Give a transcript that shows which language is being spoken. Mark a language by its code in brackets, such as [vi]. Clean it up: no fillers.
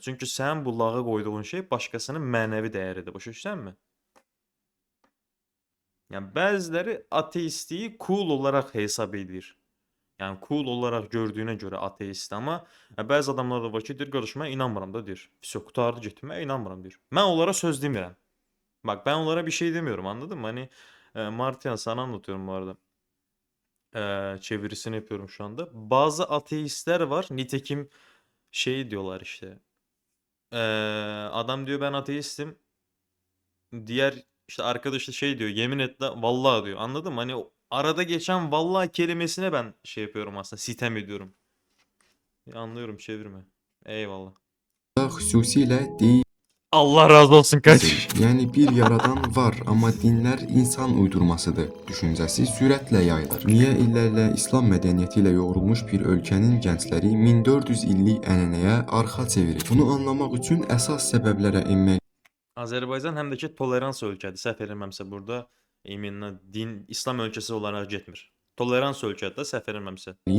[az] Çünki sən bu lağa qoyduğun şey başqasının mənəvi dəyəridir, başa düşsənmi? Yəni bəziləri ateistliyi cool olaraq hesab edir. Yəni cool olaraq gördüyünə görə ateist, amma bəzi adamlar da var ki, deyir qardaş mən inanmıram da deyir. Vəsə qutardı getdi, mən inanmıram deyir. Mən onlara söz demirəm. [tr] Bak ben onlara bir şey demiyorum, anladın mı? Hani Martian sana anlatıyorum bu arada. Çevirisini yapıyorum şu anda. Bazı ateistler var. Nitekim şey diyorlar işte. Adam diyor ben ateistim. Diğer işte arkadaş da şey diyor. Yemin et de vallahi diyor. Anladın mı? Hani o arada geçen vallahi kelimesine ben şey yapıyorum aslında. Sitem ediyorum. Anlıyorum çevirme. Eyvallah. [az] xüsusilə deyil. Allah razı olsun kaç. Yani bir yaradan var ama dinler insan uydurmasıdır düşüncəsi sürətlə yayılır. Niyə illərlə İslam mədəniyyəti ilə yoğrulmuş bir ölkənin gəncləri 1400 illik ənənəyə arxa çevirir? Bunu anlamaq üçün əsas səbəblərə enmək Azərbaycan həm də ki tolerans ölkədir. Səhv eləmirəmsə burada iminə din İslam ölkəsi olaraq getmir. Tolerans ölkədir, səhv eləmirəmsə.